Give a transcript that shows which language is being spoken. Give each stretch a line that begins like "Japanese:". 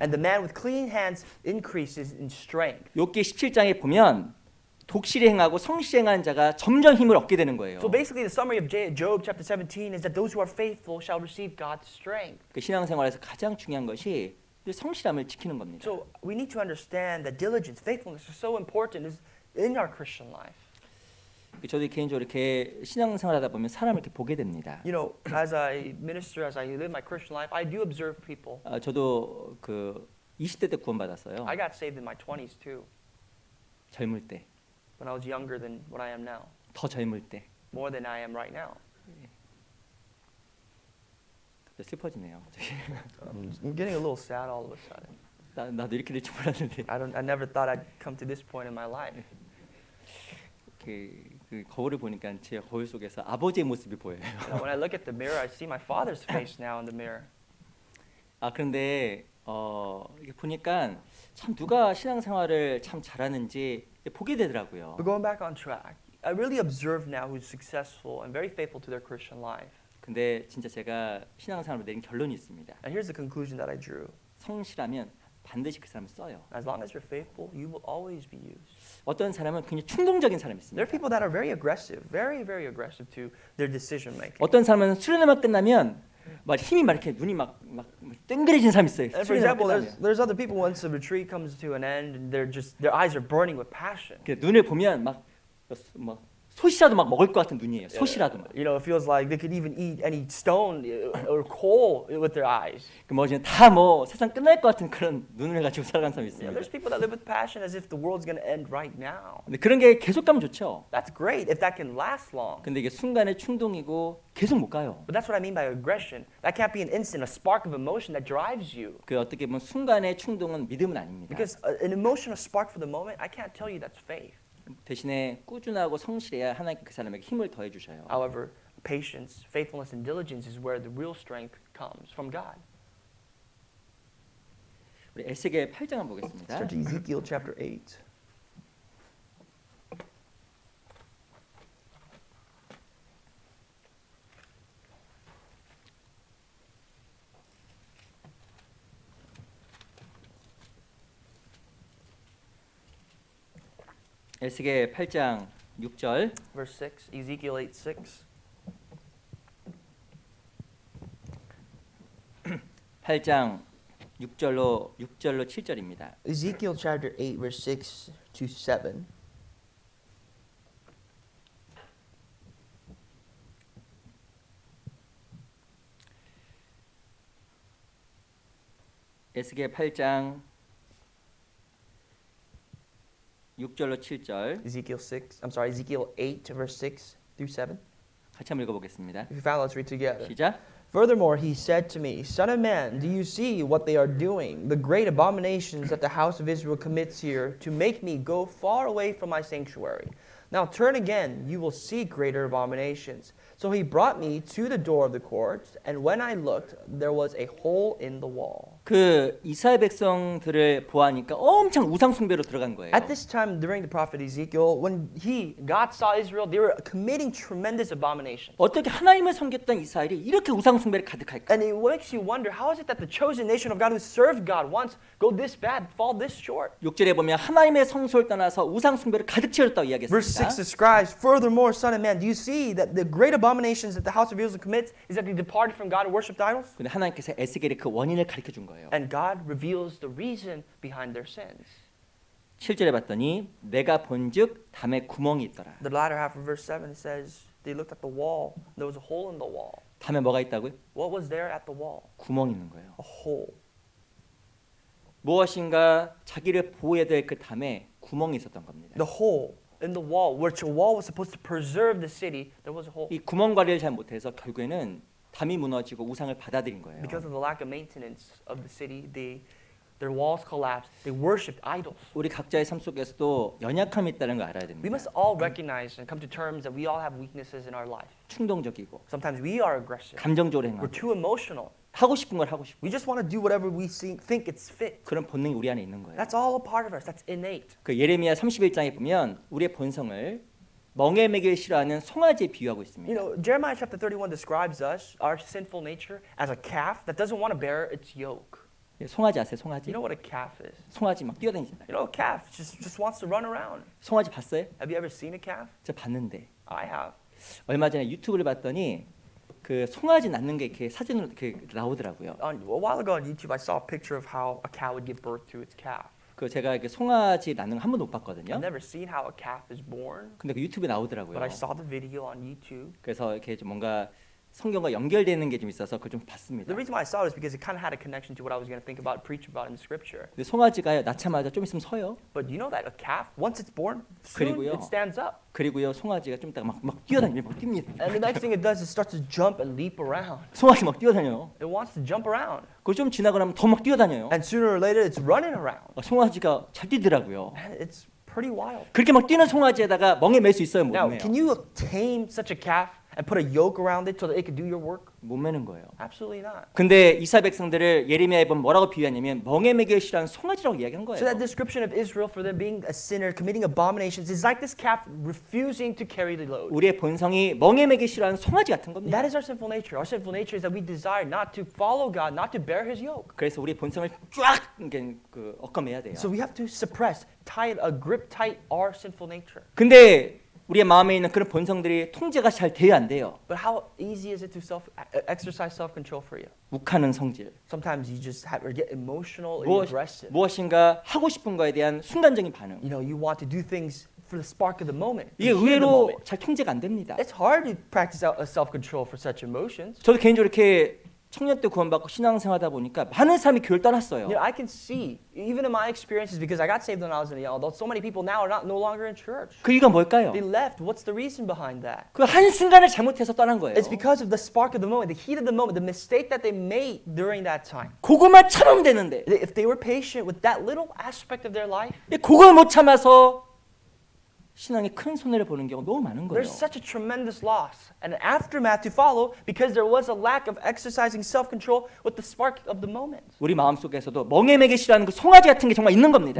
English: and the man with clean hands increases in strength.
Korean: 욥기 17장에 보면 독실히 행하고 성실히 행하는 자가 점점 힘을 얻게 되는 거예요.
English: So basically, the summary of Job chapter 17 is that those who are faithful shall receive God's strength.
Korean: 그 신앙생활에서 가장 중요한 것이 성실함을 지키는 겁니다.
English: So we need to understand that diligence, faithfulness is so important in our Christian life.
Korean: 저도 개인적으로 이렇게 신앙생활하다 보면 사람을 이렇게 보게 됩니다.
English: You know, as I minister, as I live my Christian life, I do observe people.
Korean: 저도 그 20대 때 구원받았어요.
English: I got saved in my 20s too,
Korean: 젊을 때,
English: when I was younger than what I am now,
Korean: 더 젊을 때.
English: more than I am right now.
Korean: 슬퍼지네요.
English: I'm getting a little sad all of a sudden.
Korean: 나도 이렇게 될 줄 몰랐는데.
English: I never thought I'd come to this point in my life.
Korean: 그 거울을 보니까 제 거울 속에서 아버지의 모습이 보여요.
English: When I look at the mirror, I see my father's face now in the mirror.
Korean: 그런데 이게 보니까 참 누가 신앙생활을 참 잘하는지 보게 되더라고요.
English: But going back on track, I really observe now who's successful and very faithful to their Christian life.
Korean: 근데 진짜 제가 신앙생활을 내린 결론이 있습니다.
English: And here's the conclusion that I drew.
Korean: 성실하면 반드시 그 사람을 써요.
English: As long as you're faithful, you will always be used.
Korean: 어떤 사람은 굉장히 충동적인 사람이
English: There are people that are very aggressive, very aggressive to their decision making.
Korean: 어떤 사람은 수련회만 끝나면 막 힘이 막 이렇게 눈이 막 땡그레진 사람이 있어요.
English: And for
Korean: 수련회만
English: example,
Korean: 끝나면.
English: there's other people once the retreat comes to an end and their eyes are burning with passion.
Korean: 눈을 보면 막 솥이라도 막 먹을 것 같은 눈이에요. 솥이라도 막.
English: You know, it feels like they could even eat any stone or coal with their eyes.
Korean: 다뭐 세상 끝날 것 같은 그런 눈을 가지고 살아가는 사람이 있습니다.
English: know, there's people that live with passion as if the world's going to end right now.
Korean: 근데 그런 게 계속 가면 좋죠.
English: That's great if that can last long.
Korean: 근데 이게 순간의 충동이고 계속 못 가요.
English: But that's what I mean by aggression. That can't be an instant, a spark of emotion that drives you.
Korean: 그 어떻게 보면 순간의 충동은 믿음은 아닙니다.
English: Because an emotion, a spark for the moment, I can't tell you that's faith.
Korean: 대신에 꾸준하고 성실해야 하나님께 그 사람에게 힘을 더해 주셔요.
English: However, patience, faithfulness, and diligence is where the real strength comes from God.
Korean: 우리 에스겔 8장 한번 보겠습니다.
English: Turn to Ezekiel chapter 8.
Korean: 에스겔 8장 6절.
English: Verse 6, Ezekiel 8:6.
Korean: 8장 6절로 7절입니다.
English: Ezekiel chapter 8, verse 6 to 7.
Korean: 에스겔 8장 6절로 7절
English: Ezekiel 8, verse 6 through 7.
Korean: 같이 한번 읽어보겠습니다.
English: If you found, let's read together.
Korean: 시작.
English: Furthermore, he said to me, Son of man, do you see what they are doing, the great abominations that the house of Israel commits here, to make me go far away from my sanctuary? Now turn again, you will see greater abominations. So he brought me to the door of the court, and when I looked, there was a hole in the wall.
Korean: 그 이스라엘 백성들을 보아하니까 엄청 우상 숭배로 들어간 거예요.
English: At this time, during the prophet Ezekiel, when God saw Israel, they were committing tremendous abominations.
Korean: 어떻게 하나님을 섬겼던 이스라엘이 이렇게 우상 숭배를 가득할까?
English: And it makes you wonder, how is it that the chosen nation of God who served God once go this bad, fall this short?
Korean: 6절에 보면 하나님의 성소를 떠나서 우상 숭배를 가득 채웠다고
English: Verse 6
Korean: 이야기했습니다.
English: describes, Furthermore, son of man, do you see that the great abominations that the house of Israel commits is that they departed from God and worshipped idols?
Korean: 근데 하나님께서 에스겔에 그 원인을 가르쳐 준 거예요.
English: And God reveals the reason behind their sins.
Korean: 7절에 봤더니 내가 본즉 담에 구멍이 있더라.
English: The latter half of verse 7 it says, they looked at the wall, there was a hole in the wall.
Korean: 담에 뭐가 있다고요?
English: What was there at the wall?
Korean: 구멍이 있는 거예요.
English: A hole.
Korean: 무엇인가 자기를 보호해야 될 그 담에 구멍이 있었던 겁니다.
English: The hole in the wall, which a wall was supposed to preserve the city, there was a hole.
Korean: 이 구멍 관리를 잘 못해서 결국에는 담이 무너지고 우상을 받아들인 거예요.
English: Because of the lack of maintenance of the city, their walls collapsed. They worshipped idols.
Korean: 우리 각자의 삶 속에서도 연약함이 있다는 걸 알아야
English: We
Korean: 됩니다.
English: must all recognize and come to terms that we all have weaknesses in our life.
Korean: 충동적이고
English: Sometimes we are aggressive.
Korean: 감정적으로
English: We're
Korean: 행하고
English: too emotional.
Korean: 하고 싶은 걸 하고 싶고
English: We just want to do whatever we think it's fit.
Korean: 그런 본능이 우리 안에 있는 거예요.
English: That's all a part of us. That's innate.
Korean: 그 예레미야 31장에 보면 우리의 본성을 멍에 매길 싫어하는 송아지에 비유하고
English: You
Korean: 있습니다.
English: know, Jeremiah chapter 31 describes us, our sinful nature, as a calf that doesn't want to bear its yoke.
Korean: 송아지 아세요? 송아지?
English: You know what a calf is?
Korean: 송아지 막 뛰어다니잖아요.
English: You know, a calf just wants to run around.
Korean: 송아지 봤어요?
English: Have you ever seen a calf?
Korean: 제가 봤는데
English: I have.
Korean: 얼마 전에 유튜브를 봤더니 그 송아지 낳는 게 이렇게 사진으로 이렇게 나오더라고요.
English: A while ago on YouTube, I saw a picture of how a cow would give birth to its calf.
Korean: 그 제가 이렇게 송아지 낳는 거 한 번도 못 봤거든요.
English: I've never seen how a calf is born,
Korean: 근데 그 유튜브에 나오더라고요.
English: but I saw the video on YouTube.
Korean: 그래서 이렇게 좀 뭔가 성경과 연결되는 게 좀 있어서 그걸 좀 봤습니다.
English: The reason why I saw it is because it kind of had a connection to what I was going to think about, preach about in the scripture.
Korean: 근데 송아지가요 낳자마자 좀 있으면 서요.
English: But you know that a calf, once it's born, soon
Korean: 그리고요.
English: it stands up.
Korean: 그리고요 송아지가 좀 있다가 막 뛰어다니며 막 뜁니다.
English: And the next thing it does is starts to jump and leap around.
Korean: 송아지 막 뛰어다녀요.
English: It wants to jump around.
Korean: 그걸 좀 지나고 나면 더 막 뛰어다녀요.
English: And sooner or later it's running around.
Korean: 송아지가 잘 뛰더라고요.
English: And it's pretty wild.
Korean: 그렇게 막 뛰는 송아지에다가 멍에 맬 수 있어요, 못
English: Now,
Korean: 매요?
English: can you tame such a calf and put a yoke around it so that it could do your work?
Korean: 못 매는 거예요.
English: Absolutely not.
Korean: 근데 이스라엘 백성들을 예레미야에 보면 뭐라고 비유하냐면 멍에 매기를 싫어하는 송아지라고 이야기한 거예요.
English: So that description of Israel for them being a sinner, committing abominations, is like this calf refusing to carry the load.
Korean: 우리의 본성이 멍에 매기 싫어하는 송아지 같은 겁니다.
English: That is our sinful nature. Our sinful nature is that we desire not to follow God, not to bear His yoke.
Korean: 그래서 우리의 본성을 쫙 이렇게 얽어매야 돼요.
English: So we have to suppress, grip tight our sinful nature.
Korean: 근데 우리의 마음에 있는 그런 본성들이 통제가 잘 돼야 안 돼요.
English: But how easy is it to exercise self-control for you?
Korean: 욱하는 성질.
English: Sometimes you just get emotional and
Korean: 무엇,
English: aggressive.
Korean: 무엇인가 하고 싶은 거에 대한 순간적인 반응.
English: You know, you want to do things for the spark of the moment.
Korean: 이게
English: the heat of the
Korean: 의외로
English: moment.
Korean: 잘 통제가 안 됩니다.
English: It's hard to practice self-control for such emotions.
Korean: 저도 개인적으로 이렇게 청년 때 구원받고 신앙생활하다 보니까 많은 사람이 교회를 떠났어요.
English: You know, I can see, even in my experiences, because I got saved when I was young, although so many people now are no longer in church.
Korean: 그 이유가 뭘까요?
English: They left. What's the reason behind that?
Korean: 그 한순간을 잘못해서 떠난 거예요.
English: It's because of the spark of the moment, the heat of the moment, the mistake that they made during that time.
Korean: 그거만 참으면 되는데
English: If they were patient with that little aspect of their life,
Korean: 그걸 못 참아서 신앙에 큰 손해를 보는 경우가 너무 많은 거예요.
English: there's such a tremendous loss and an aftermath to follow because there was a lack of exercising self-control with the spark of the moment.
Korean: 우리 마음속에서도 멍에 매기 싫어하는 그 송아지 같은 게 정말 있는 겁니다.